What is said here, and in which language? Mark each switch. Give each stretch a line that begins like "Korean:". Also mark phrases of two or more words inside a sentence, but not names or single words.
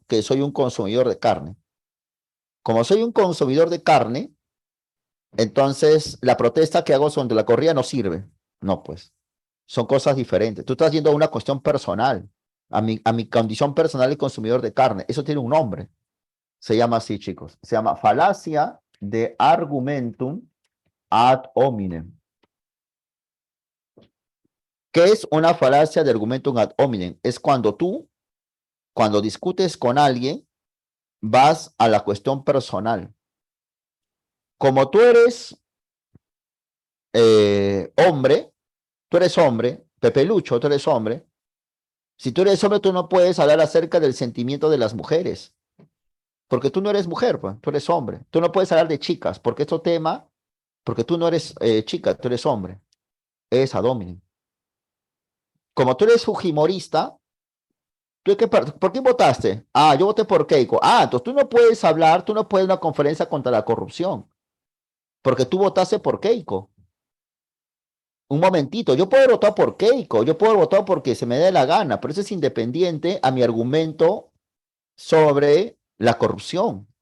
Spanish: Que soy un consumidor de carne. Como soy un consumidor de carne, entonces la protesta que hago sobre la corrida no sirve. No, pues, son cosas diferentes. Tú estás yendo a una cuestión personal, a mi condición personal de consumidor de carne. Eso tiene un nombre. Se llama así, chicos. Se llama falacia de
Latin: argumentum ad hominem.
Spanish: ¿Qué es una falacia de
Latin: argumentum ad hominem?
Spanish: Es cuando tú, cuando discutes con alguien, vas a la cuestión personal. Como tú eres hombre, Pepe Lucho, tú eres hombre. Si tú eres hombre, tú no puedes hablar acerca del sentimiento de las mujeres, porque tú no eres mujer, pues, tú eres hombre. Tú no puedes hablar de chicas, porque este tema, porque tú no eres chica, tú eres hombre.
Latin: Es ad hominem.
Spanish: Como tú eres fujimorista, ¿por qué votaste? Ah, yo voté por Keiko. Ah, entonces tú no puedes hablar, tú no puedes una conferencia contra la corrupción, porque tú votaste por Keiko. Un momentito, yo puedo votar por Keiko, yo puedo votar porque se me dé la gana, pero eso es independiente a mi argumento sobre la corrupción.